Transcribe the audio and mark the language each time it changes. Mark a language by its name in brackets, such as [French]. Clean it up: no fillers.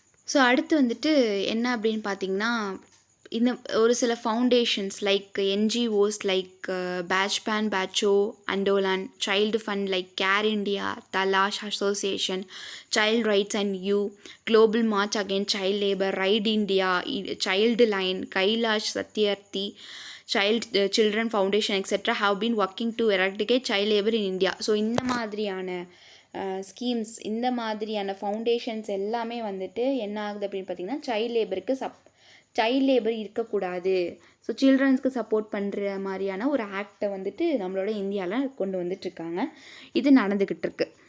[Tamil] So அடுத்து வந்துட்டு என்ன அப்படின்னு பார்த்தீங்கன்னா, இந்த ஒரு சில [English] Foundations like NGOs like Bachpan, Bachao, Andolan, Child Fund like CARE India, Talash association, Child Rights and You, Global March Against Child Labour, Right India, Childline, Kailash Satyarthi, Children Foundation etc. have been working to eradicate child labor in India. [Tamil] So இந்த மாதிரியான schemes, இந்த மாதிரியான foundations எல்லாமே வந்துட்டு என்ன ஆகுது அப்படின்னு பார்த்தீங்கன்னா, சைல்ட் லேபர் இருக்கக்கூடாது, ஸோ சில்ட்ரன்ஸ்க்கு சப்போர்ட் பண்ணுற மாதிரியான ஒரு ஆக்டை வந்துட்டு நம்மளோட இந்தியாவில் கொண்டு வந்துட்டுருக்காங்க. இது நடந்துக்கிட்டு இருக்கு.